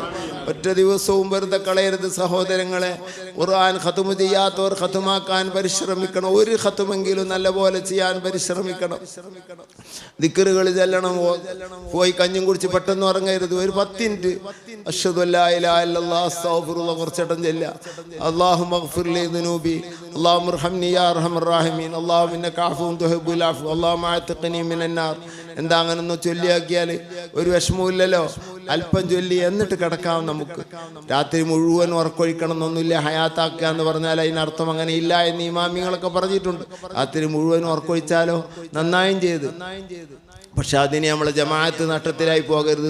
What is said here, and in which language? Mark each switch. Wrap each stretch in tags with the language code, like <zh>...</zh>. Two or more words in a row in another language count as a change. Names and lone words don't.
<ml>ഒറ്റ ദിവസവും വെറുതെ കളയരുത് സഹോദരങ്ങളെ. ഖുർആൻ ഖത്മ് ചെയ്യാത്തവർ ഖത്മാക്കാൻ പരിശ്രമിക്കണം. ഒരു ഖത്മെങ്കിലും നല്ലപോലെ ചെയ്യാൻ പരിശ്രമിക്കണം. ദിക്റുകൾ ചെല്ലണം. പോയി കഞ്ഞും കുടിച്ച് പെട്ടെന്ന് ഉറങ്ങരുത്. ഒരു 10 മിനിറ്റ്</ml> <ar>أشهد أن لا إله إلا الله أستغفر الله</ar> <ml>കുറച്ചേട്ടം ചെല്ലുക.</ml> <ar>اللهم اغفر لي ذنوبي اللهم ارحمني يا ارحم الراحمين اللهم انك عفو تحب العفو اللهم اعتقني من النار.</ar> <ml>എന്താ അങ്ങനൊന്ന് ചൊല്ലിയാക്കിയാൽ ഒരു വിഷമവുമില്ലല്ലോ. അല്പം ചൊല്ലി എന്നിട്ട് കിടക്കാം. നമുക്ക് രാത്രി മുഴുവൻ ഉറക്കൊഴിക്കണം എന്നൊന്നുമില്ല. ഹയാത്താക്കുക എന്ന് പറഞ്ഞാൽ അതിനർത്ഥം അങ്ങനെ ഇല്ല എന്ന് ഇമാമിങ്ങളൊക്കെ പറഞ്ഞിട്ടുണ്ട്. രാത്രി മുഴുവൻ ഉറക്കൊഴിച്ചാലോ നന്നായും ചെയ്ത്. പക്ഷെ അതിന് നമ്മൾ ജമാഅത്ത് നഷ്ടത്തിലായി പോകരുത്.</ml>